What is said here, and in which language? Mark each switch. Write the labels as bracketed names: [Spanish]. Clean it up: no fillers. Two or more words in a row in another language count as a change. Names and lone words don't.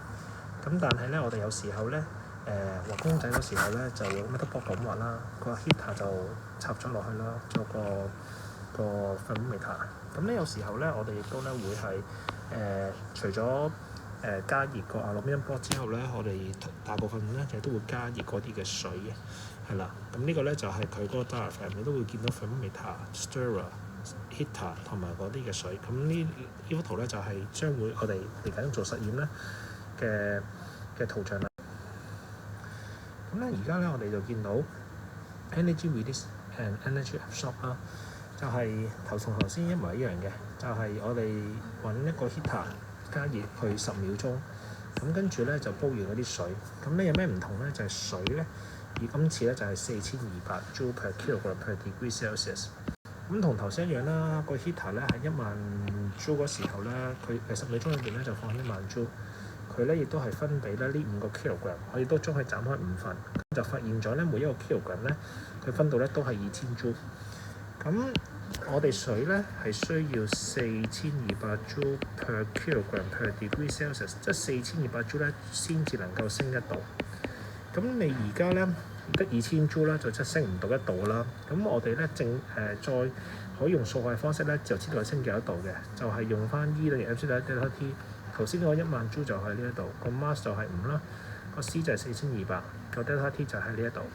[Cantonese] 咁但係咧我哋有時候咧畫公仔嗰時候咧就用 [English] metal block [Cantonese] 咁畫啦，個 heater 就插咗落去啦，做個 thermometer。咁咧有時候咧我哋亦都咧會係除咗加熱個 [English] aluminium block [Cantonese] 之後咧，我哋大部分咧亦都會加熱嗰啲嘅水嘅，係啦。咁呢個咧就係佢嗰個 diaphragm，你都會見到 thermometer、stirrer、heater 同埋嗰啲嘅水。咁呢幅圖咧就係將會我哋嚟緊做實驗咧嘅圖像啦。咁咧而家咧我哋就見到 [English] energy release and energy absorb [Cantonese] 啦，就係同頭先一模一樣嘅，就係我哋揾一個 heater 加熱去10秒鐘，咁跟住咧就煲完嗰啲水。咁咧有咩唔同咧？就係水咧，而今次咧就係4200 [English] Joule per kilogram per degree Celsius。 [Cantonese] 咁同頭先一樣啦，個 heater 咧喺1萬 Joule 嗰時候咧，佢10秒鐘裏邊咧就放1萬 Joule。佢咧亦都係分俾咧呢5個 kilogram，我亦都將佢斬開5份，就發現咗咧每一個 kilogram 咧佢分到咧都係2000 Joule。咁我哋水咧係需要4200 [English] Joule per kilogram per degree Celsius， [Cantonese] 即係4200 Joule 咧先至能夠升1度。咁你而家咧得2000 Joule啦，就即係升唔到1度啦。咁我哋咧再可以用數學方式咧就知道係升幾多度嘅，就係用翻 E 等於 MC [English] delta T。 [Cantonese] 頭先嗰1萬 Joule 就喺呢一度，個 mass 就係5啦，個 C 就係4200，個 [English] delta T [Cantonese] 就喺呢一度。